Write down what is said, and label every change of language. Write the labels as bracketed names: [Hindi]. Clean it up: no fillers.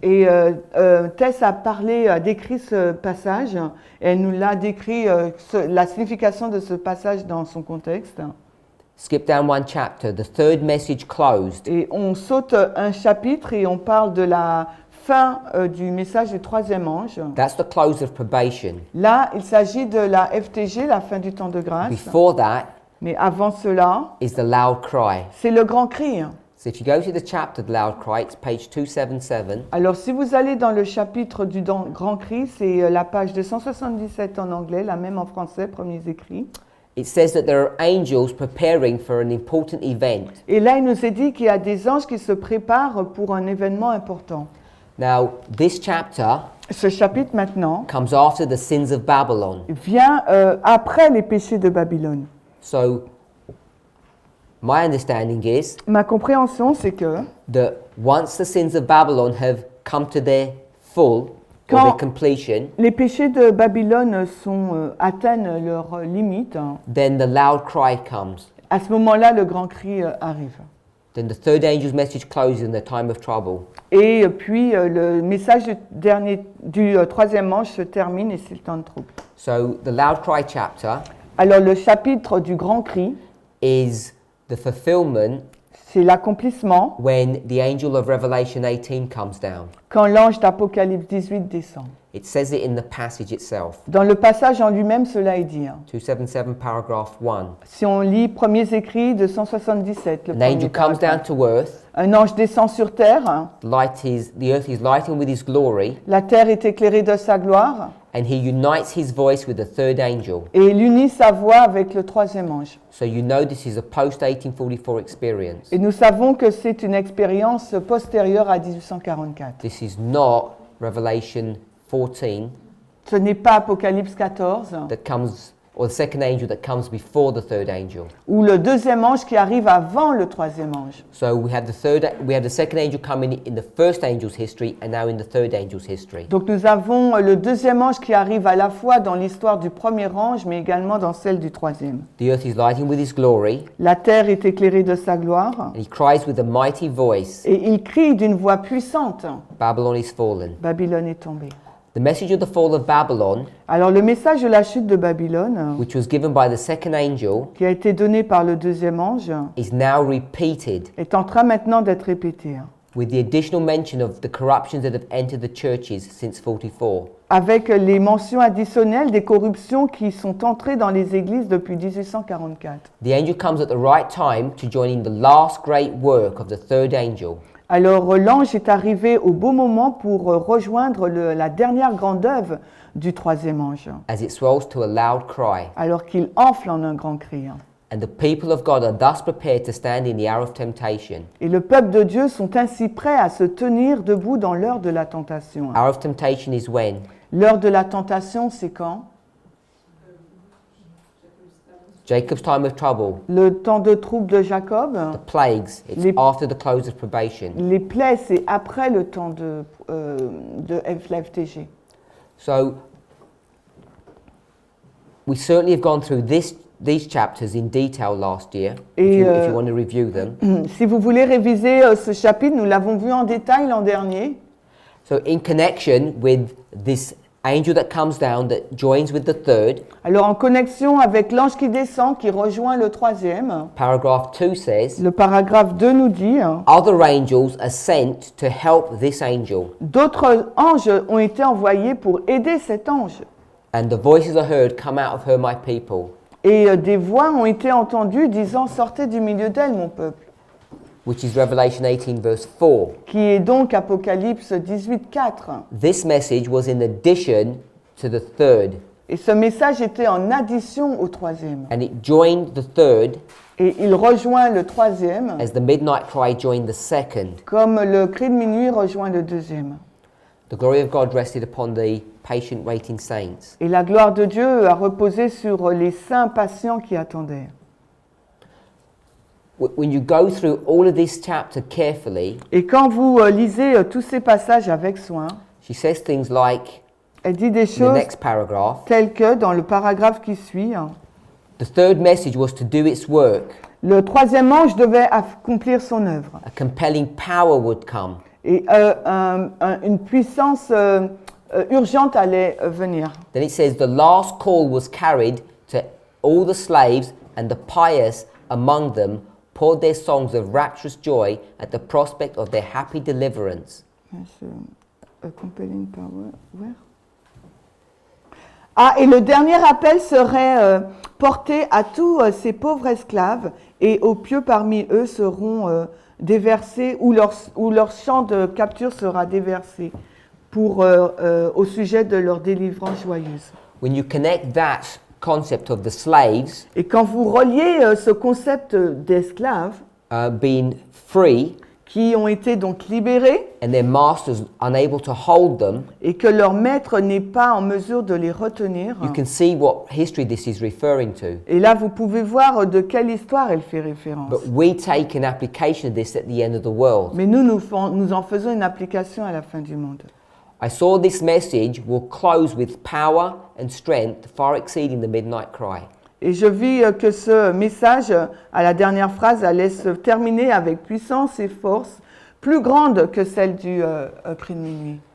[French] Et Tess a décrit ce passage et elle nous l'a décrit la signification de ce passage dans son contexte. [English] skip down one chapter, the third message closed. [French] Et on saute un chapitre et on parle de la fin du message du troisième ange. [English] That's the close of probation. [French] Là, il s'agit de la FTG, la fin du temps de grâce. [English] Before that [French] Mais avant cela, [English] is the loud cry. [French] c'est le grand cri. [English] So if you go to the chapter, the loud cry, it's page 277. [French] Alors, si vous allez dans le chapitre du grand cri, c'est la page 277 en anglais, la même en français, premiers écrits. [English] It says that there are angels preparing for an important event. [French] Et là, il nous est dit qu'il y a des anges qui se préparent pour un événement important. [English] Now, this chapter [French] Ce chapitre maintenant [English] comes after the sins of Babylon. [French] vient après les péchés de Babylone. [English] So, my understanding is [French] Ma compréhension, c'est que [English] that once the sins of Babylon have come to their full or their completion, [French] les péchés de Babylone atteignent leur limite, [English] then the loud cry comes. [French] à ce moment-là, le grand cri arrive. [English] Then the third angel's message closes in the time of trouble. [French] Et puis, le message du troisième ange se termine et c'est le temps de trouble. [English] So, the loud cry chapter [French] Alors, le chapitre du grand cri, [English] is the fulfillment [French] c'est l'accomplissement [English] when the angel of Revelation 18 comes down. [French] quand l'ange d'Apocalypse 18 descend. [English] It says it in the passage itself. [French] Dans le passage en lui-même, cela est dit. [English] 277 paragraph 1. [French] Si on lit premiers écrits de 177, le [English] An [French] premier [English] angel comes down [French] paragraphe. [English] to earth. [French] Un ange descend sur terre, [English] The earth is lightened with his glory, [French] la terre est éclairée de sa gloire, [English] and he unites his voice with the third angel. [French] et il unit sa voix avec le troisième ange. [English] So you know this is a post-1844 experience. [French] Et nous savons que c'est une expérience postérieure à 1844. [English] This is not Revelation 14 [French] Ce n'est pas Apocalypse 14, [English] that comes, or the second angel that comes before the third angel. [French] ou le deuxième ange qui arrive avant le troisième ange. [English] So we have the second angel coming in the first angel's history and now in the third angel's history. [French] Donc nous avons le deuxième ange qui arrive à la fois dans l'histoire du premier ange, mais également dans celle du troisième. [English] The earth is lightened with his glory, [French] La terre est éclairée de sa gloire, [English] and he cries with a mighty voice, [French] et il crie d'une voix puissante, [English] Babylon is fallen. [French] Babylone est tombée. [English] The message of the fall of Babylon, [French] Alors le message de la chute de Babylone, [English] which was given by the second angel, [French] qui a été donné par le deuxième ange, [English] is now repeated [French] est en train maintenant d'être répété, [English] with the additional mention of the corruptions that have entered the churches since 44. [French] avec les mentions additionnelles des corruptions qui sont entrées dans les églises depuis 1844. [English] The angel comes at the right time to join in the last great work of the third angel. [French] Alors l'ange est arrivé au beau moment pour rejoindre la dernière grande œuvre du troisième ange, [English] As it swells to a loud cry, [French] alors qu'il enfle en un grand cri. [English] and the people of God are thus prepared to stand in the hour of temptation. [French] Et le peuple de Dieu sont ainsi prêts à se tenir debout dans l'heure de la tentation. [English] Hour of temptation is when? [French] L'heure de la tentation, c'est quand? [English] Jacob's time of trouble, [French] Le temps de trouble de Jacob. [English] the plagues, it's [French] Les- [English] after the close of probation. [French] Les plaies, c'est après le temps de la FTG. [English] So, we certainly have gone through these chapters in detail last year, [French] Et, [English] if you want to review them. [French] Si vous voulez réviser ce chapitre, nous l'avons vu en détail l'an dernier. [English] So, in connection with this angel that comes down that joins with the third, [French] Alors en connexion avec l'ange qui descend, qui rejoint le troisième, [English] paragraph 2 says, [French] le paragraphe 2 nous dit [English] other angels are sent to help this angel, [French] d'autres anges ont été envoyés pour aider cet ange. [English] and the voices are heard, come out of her, my people. [French] Et des voix ont été entendues disant « Sortez du milieu d'elle, mon peuple », [English] Which is Revelation 18 verse 4. [French] qui est donc Apocalypse 18, 4. [English] This message was in addition to the third, [French] Et ce message était en addition au troisième. [English] and it joined the third [French] Et il rejoint le troisième, [English] as the midnight cry joined the second. [French] comme le cri de minuit rejoint le deuxième. [English] The glory of God rested upon the patient waiting saints. [French] Et la gloire de Dieu a reposé sur les saints patients qui attendaient. [English] When you go through all of this chapter carefully, [French] Et quand vous lisez tous ces passages avec soin, [English] she says things like, [French] elle dit des [English] in the [French] choses [English] next paragraph, [French] telles que, dans le paragraphe qui suit, [English] the third message was to do its work. [French] le troisième ange devait accomplir son œuvre. [English] A compelling power would come. [French] Et une puissance urgente allait venir. [English] Then it says the last call was carried to all the slaves and the pious among them poured their songs of rapturous joy at the prospect of their happy deliverance. Compelling power. Where? [French] Ah, et le dernier appel serait porté à tous ces pauvres esclaves, et aux pieux parmi eux seront déversés, ou leur champ de capture sera déversé au sujet de leur délivrance joyeuse. [English] When you connect that concept of the slaves [French] Et quand vous reliez ce concept d'esclaves [English] being free [French] qui ont été donc libérés [English] and their masters unable to hold them, [French] et que leur maître n'est pas en mesure de les retenir, [English] you can see what history this is referring to. [French] et là vous pouvez voir de quelle histoire elle fait référence. [English] But we take an application of this at the end of the world. [French] Mais nous en faisons une application à la fin du monde. [English] I saw this message will close with power and strength far exceeding the midnight cry. [French] Et je vis que ce message, à la dernière phrase, allait se terminer avec puissance et force plus grande que celle du cri de minuit.